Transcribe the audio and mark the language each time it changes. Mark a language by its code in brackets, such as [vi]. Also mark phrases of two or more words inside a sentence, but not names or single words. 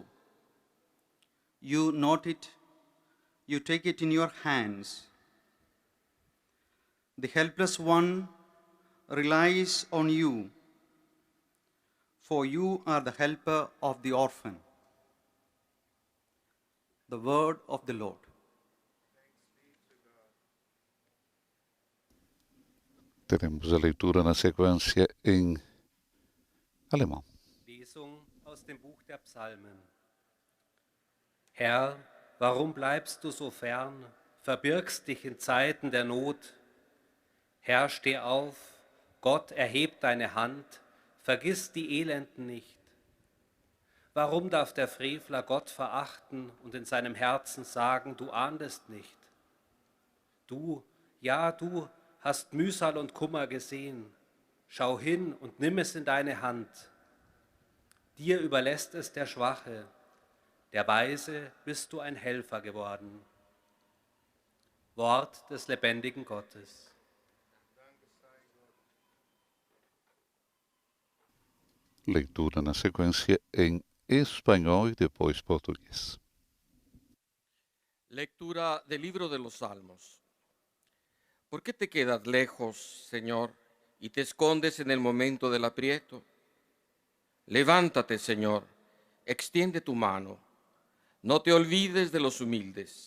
[en] You note it, you take it in your hands. The helpless one relies on you, for you are the helper of the orphan. The word of the Lord. [pt] Teremos a leitura na sequência em alemão. [de] Lesung aus dem Buch der Psalmen. Herr, warum bleibst du so fern, verbirgst dich in Zeiten der Not? Herr, steh auf, Gott, erheb deine Hand, vergiss die Elenden nicht. Warum darf der Frevler Gott verachten und in seinem Herzen sagen, du ahndest nicht? Du, ja, du hast Mühsal und Kummer gesehen. Schau hin und nimm es in deine Hand. Dir überlässt es der Schwache. Der Weise bist du ein Helfer geworden. Wort des lebendigen Gottes. [pt] Leitura na sequência em espanhol e depois português. [es] Lectura del libro de los Salmos. ¿Por qué te quedas lejos, Señor, y te escondes en el momento del aprieto? Levántate, Señor, extiende tu mano, No te olvides de los humildes.